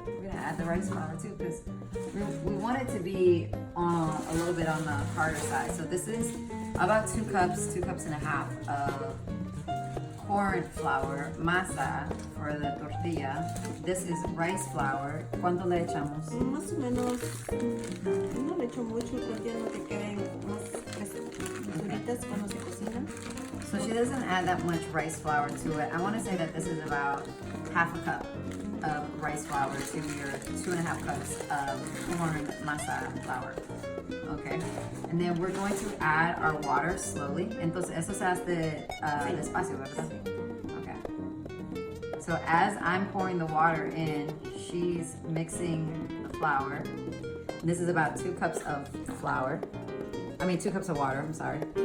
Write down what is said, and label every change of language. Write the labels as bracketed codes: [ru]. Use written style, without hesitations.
[en] Add the rice flour too, because we want it to be a little bit on the harder side. So this is about 2 cups and a half of corn flour, masa for the tortilla. This is rice flour. [es] ¿Cuánto le echamos? Más o menos, no le echo mucho porque no te queden más duritas cuando se cocinan. [en] So she doesn't add that much rice flour to it. I want to say that this is about half a cup of rice flour to your 2.5 cups of corn masa flour. Okay, and then we're going to add our water slowly. [es] Entonces eso se hace despacio, ¿verdad? [en] Okay. So as I'm pouring the water in, she's mixing the flour. This is about 2 cups of flour. 2 cups of water. I'm sorry.